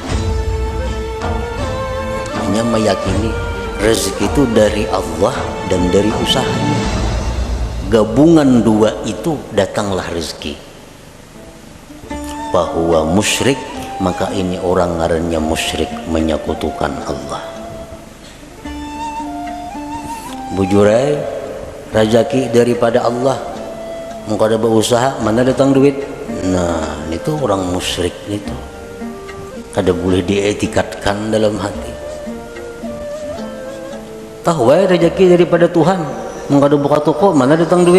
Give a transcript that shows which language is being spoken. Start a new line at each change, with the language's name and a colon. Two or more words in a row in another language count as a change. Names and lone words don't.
Indonesian: Hanya meyakini rezeki itu dari Allah dan dari usahanya. Gabungan dua itu datanglah rezeki. Bahwa musyrik, maka ini orang ngarannya musyrik, menyekutukan Allah.
Banjar: Bujurai rezeki daripada Allah, mau kada berusaha mana datang duit. Nah, itu orang musyrik itu. Kada boleh dietikatkan dalam hati. Tahu rezeki daripada Tuhan, mau kada buka toko mana datang duit.